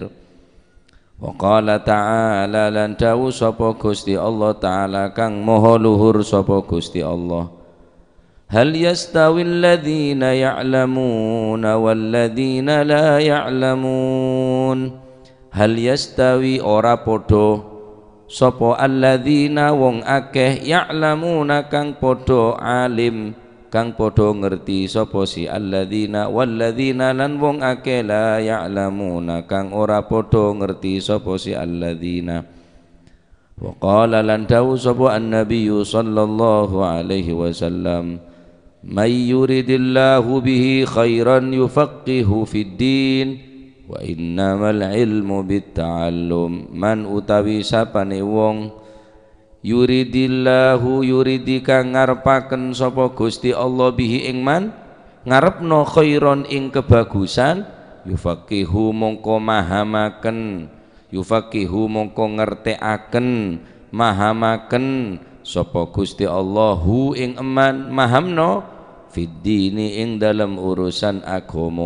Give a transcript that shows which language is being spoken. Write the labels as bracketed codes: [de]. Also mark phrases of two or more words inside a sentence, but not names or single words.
[ar] وقال تعالى [jv] lan dawu sapa Gusti Allah taala kang maha luhur sapa Gusti Allah [ar] هل يستوي الذين يعلمون والذين لا يعلمون هل يستوي [jv] ora padha sapa alladzina wong akeh ya'lamuna kang padha alim kang padha ngerti sapa si alladzina walladzina lan wong akeh [ar] لا يعلمون [jv] kang ora padha ngerti sapa si alladzina. [ar] وقال [jv] lan dawu sapa [ar] النبي صلى الله عليه وسلم من يرد الله به خيرا يفقهه في الدين وإنما العلم بالتعلم. [jv] Man utawi sapane wong yuridillahu yuridika ngarepaken sapa Gusti Allah bihi ing man ngarepno khairon ing kebagusan yufaqihu mongko mahamaken yufaqihu mongko ngertekaken mahamaken sapa Gusti Allah hu ing eman mahamno [ar] في الدين [jv] ing dalam urusan agama.